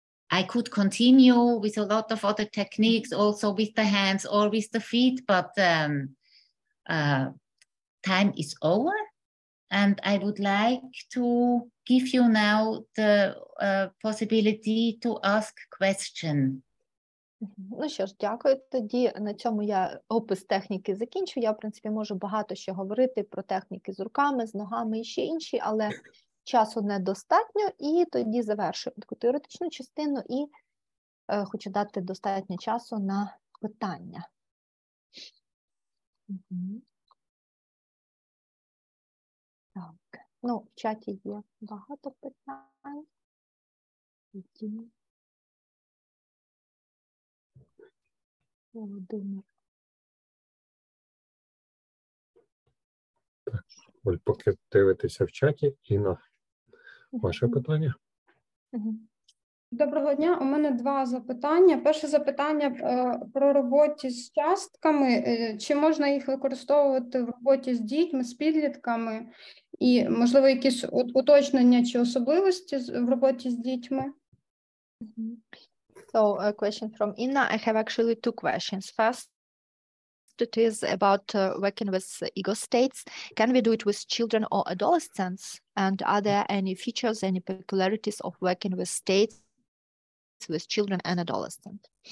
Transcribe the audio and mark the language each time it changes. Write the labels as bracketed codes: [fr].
[en] I could continue with a lot of other techniques, also with the hands or with the feet, but time is over. And I would like to give you now the possibility to ask questions. [uk] Ну що ж, дякую. Тоді на цьому я опис техніки закінчу. Я, в принципі, можу багато ще говорити про техніки з руками, з ногами і ще інші, але часу недостатньо, і тоді завершую таку теоретичну частину і хочу дати достатньо часу на питання. Так, ну, в чаті є багато питань. Володимир. Так, Оль, поки дивитеся в чаті, Інна, ваше питання? Доброго дня, у мене 2 запитання. Перше запитання про роботу з частками. Чи можна їх використовувати в роботі з дітьми, з підлітками? І, можливо, якісь уточнення чи особливості в роботі з дітьми? [en] So, a question from Inna. I have actually 2 questions. First, it is about working with ego states. Can we do it with children or adolescents? And are there any features, any peculiarities of working with states with children and adolescents?